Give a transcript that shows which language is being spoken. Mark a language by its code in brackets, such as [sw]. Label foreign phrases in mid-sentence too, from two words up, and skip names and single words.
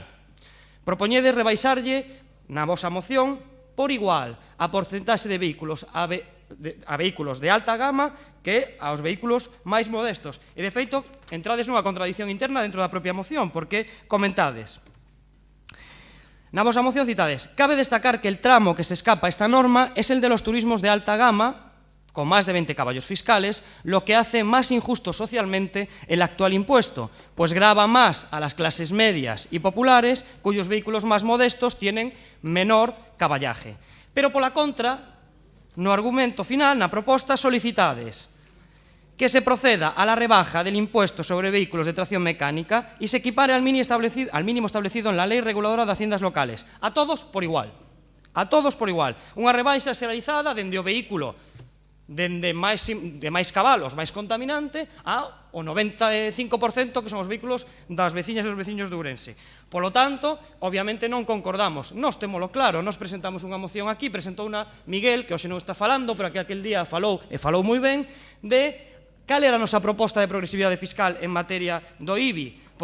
[gl] Propoñedes rebaixarlle na vosa moción por igual a porcentaxe de vehículos a vehículos de alta gama que aos vehículos máis modestos. E, de feito, entrades nunha contradición interna dentro da propia moción, porque comentades: na vosa moción citades, [es] cabe destacar que el tramo que se escapa a esta norma es el de los turismos de alta gama, con más de 20 caballos fiscales, lo que hace más injusto socialmente el actual impuesto, pues grava más a las clases medias y populares, cuyos vehículos más modestos tienen menor caballaje. [gl] Pero, pola contra, no argumento final, na proposta, solicitades [es] que se proceda a la rebaja del impuesto sobre vehículos de tracción mecánica y se equipare al mínimo establecido en la Ley Reguladora de Haciendas Locales. [gl] A todos por igual. A todos por igual. Unha rebaixa xeralizada dende o vehículo de máis cabalos, máis contaminante, ao 95% que son os vehículos das veciñas e os veciños de Ourense. Polo tanto, obviamente non concordamos. Nós témolo claro, nós presentamos unha moción aquí, presentou unha Miguel, que hoxe non está falando, pero que aquel día falou, e falou moi ben, de cal era a nosa proposta de progresividade fiscal en materia do IBI?